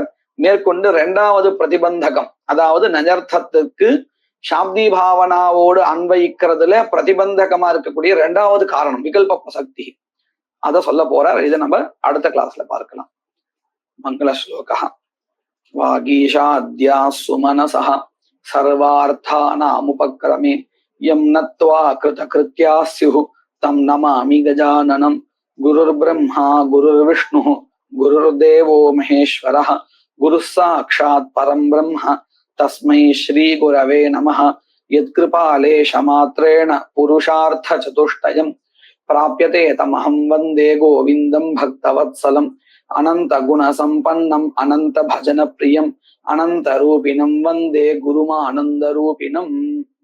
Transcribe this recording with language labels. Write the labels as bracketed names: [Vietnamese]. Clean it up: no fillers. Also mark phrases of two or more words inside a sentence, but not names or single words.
[Tamil] மேற்கொண்டு இரண்டாவது பிரதிபந்தகம், அதாவது நஞர்த்தத்துக்கு சாப்தி பாவனாவோடு அன்வயிக்கிறதுல பிரதிபந்தகமா இருக்கக்கூடிய இரண்டாவது காரணம் விகல்ப பிரசக்தி, அத சொல்ல போறார். இதை நம்ம அடுத்த கிளாஸ்ல பார்க்கலாம். மங்கள ஸ்லோகா. [Sanskrit] वागीशाद्याः सुमनसः सर्वार्थानामुपक्रमे यं नत्वा कृतकृत्याः स्युः तं नमामि गजाननम्. गुरुर् ब्रह्मा गुरुर् विष्णु गुरुर्देवो महेश्वरः गुरु साक्षात् परं ब्रह्म तस्मै श्री गुरवे नमः. यत्कृपालेश मात्रेण पुरुषार्थ चतुष्टयम् प्राप्यते तमहं वन्दे गोविन्दं भक्तवत्सलम्. अनन्त गुण सम्पन्नम् अनन्त भजन प्रियम् अनन्त रूपिणं वन्दे गुरुमानन्द रूपिणम्.